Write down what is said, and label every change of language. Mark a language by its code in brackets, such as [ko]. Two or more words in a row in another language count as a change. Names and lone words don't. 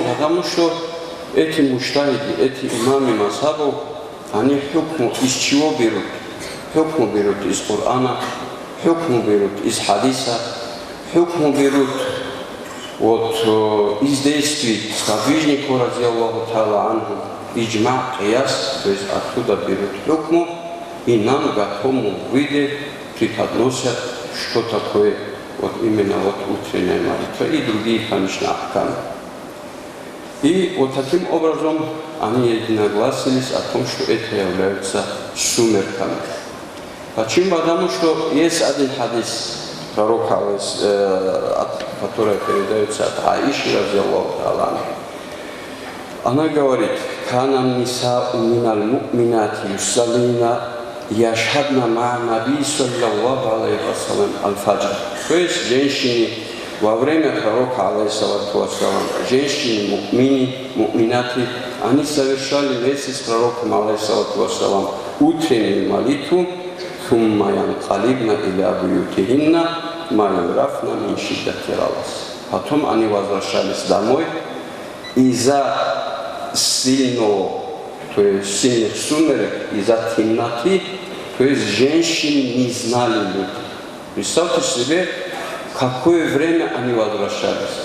[ru] Потому что эти муджтахиды, эти имамы мазхабов, они хукму из чего берут? Хукму берут из Корана, хукму берут из хадиса, хукму берут от из действий сподвижника, [ar] رضي الله تعالى عنه, [ru] иджма, кияс, то есть оттуда берут хукму и нам в готовом виде преподносят, что такое вот именно вот утренняя молитва и другие, конечно, ахкамы. И вот таким образом они единогласились о том, что это является сумерками. Почему? Потому что есть один хадис пророка, который передается от Аиши, [ar] رضي الله تعالى عنها. [ru] Она говорит: [ar] «كن نساء من المؤمنات يصلين يشهدن مع النبي صلى الله عليه وسلم الفجر». [ru] То есть женщины во время пророка, [ar] عليه الصلاة والسلام, [ru] женщины, муминаты, они совершали вместе с пророком, [ar] عليه الصلاة والسلام, [ru] утреннюю молитву, [ar] «ثم ينقلبن إلى بيوتهن، ما يعرفن من شدة الغلس». [ru] Потом они возвращались домой, из-за сильных сумерек, из-за темноты, то есть женщины не знали люди. Представьте себе, какое время они возвращались.